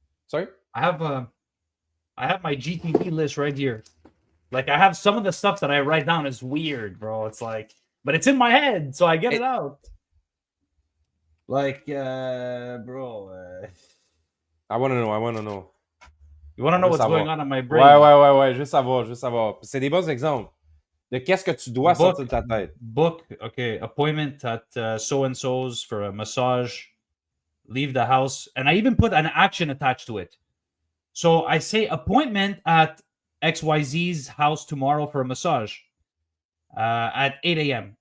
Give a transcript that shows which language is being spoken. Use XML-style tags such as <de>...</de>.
<en>I have my GTD list right here. Like, I have some of the stuff that I write down is weird, bro. It's like, but it's in my head, so I get it out. Like, bro. I want to know. You want to know what's going on in my brain?</en> <fr>Ouais. Je veux savoir. C'est des bons exemples de qu'est-ce que tu dois sortir de ta tête.</fr> <en>Book, okay, appointment at so-and-so's for a massage. Leave the house. And I even put an action attached to it. So I say appointment at XYZ's house tomorrow for a massage at 8 a.m.</en>